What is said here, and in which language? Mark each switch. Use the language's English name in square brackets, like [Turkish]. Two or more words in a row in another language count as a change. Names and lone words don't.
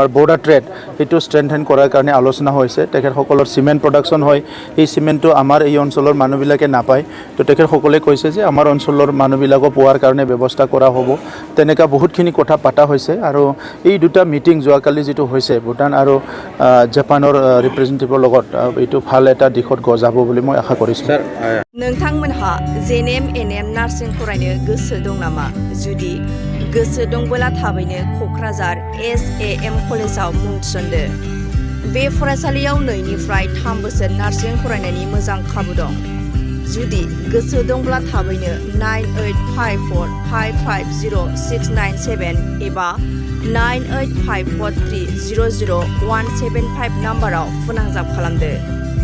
[English] border trade [Assamese] সেইটো ষ্ট্ৰেংথেন কৰাৰ কাৰণে আলোচনা হৈছে তেখেতসকলৰ [English] cement production [Assamese] হয় এই চিমেণ্টটো আমাৰ এই অঞ্চলৰ মানুহবিলাকে নাপায় তো তেখেতসকলে কৈছে যে আমাৰ অঞ্চলৰ মানুহবিলাকক পোৱাৰ কাৰণে ব্যৱস্থা কৰা হ'ব তেনেকুৱা বহুতখিনি কথা পতা হৈছে আৰু এই দুটা মিটিং যোৱাকালি যিটো হৈছে ভূটান আৰু জাপানৰ ৰিপ্ৰেজেণ্টেটিভৰ লগত এইটো ভাল এটা দিশত যাব বুলি মই আশা কৰিছোঁ [Bodo] স্যাৰ नोंथांमोनहा NBNN नार्सिं फरायनो गोसो दं नामा जुदि गोसो दंबोला थाबैनो क'क्राझार SAM कलेजाव मुं थिसनदो बे फरायसालियाव 2निफ्राय 3 बोसोर नार्सिं फरायनायनि मोजां खाबु दं जुदि गोसो दंब्ला थाबैनो 9854550697 एबा 9854300175 नाम्बाराव फोनांजाब खालामदो